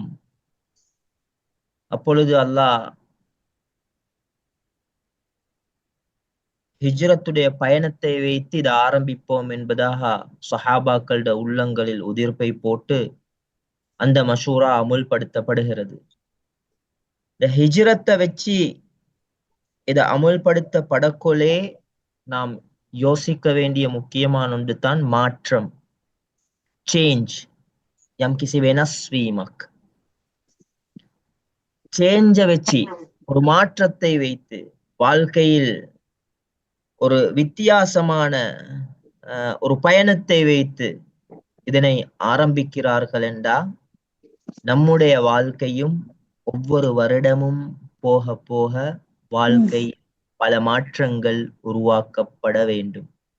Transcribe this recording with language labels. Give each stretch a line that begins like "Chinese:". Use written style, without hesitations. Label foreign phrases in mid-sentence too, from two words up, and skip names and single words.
Tamil: அப்பொழுது அல்லாஹ் ஹிஜ்ரத்துடைய பயணத்தை வைத்து இதை ஆரம்பிப்போம் என்பதாக சஹாபாக்களோட உள்ளங்களில் உதிர்ப்பை போட்டு அந்த மஷூரா அமுல்படுத்தப்படுகிறது. இந்த ஹிஜ்ரத்தை வச்சு இதை அமுல்படுத்தப்படக்கொலே நாம் யோசிக்க வேண்டிய முக்கியமான ஒன்று தான் மாற்றம். சேஞ்ச்.
Sinhala: යම්කිසි වෙනස් වීමක්.
Tamil: சேஞ்ச வச்சு, ஒரு மாற்றத்தை வைத்து வாழ்க்கையில் ஒரு வித்தியாசமான ஒரு பயணத்தை வைத்து இதனை ஆரம்பிக்கிறார்கள் என்றா நம்முடைய வாழ்க்கையும் ஒவ்வொரு வருடமும் போக போக வாழ்க்கை பல மாற்றங்கள் உருவாக்கப்பட வேண்டும்.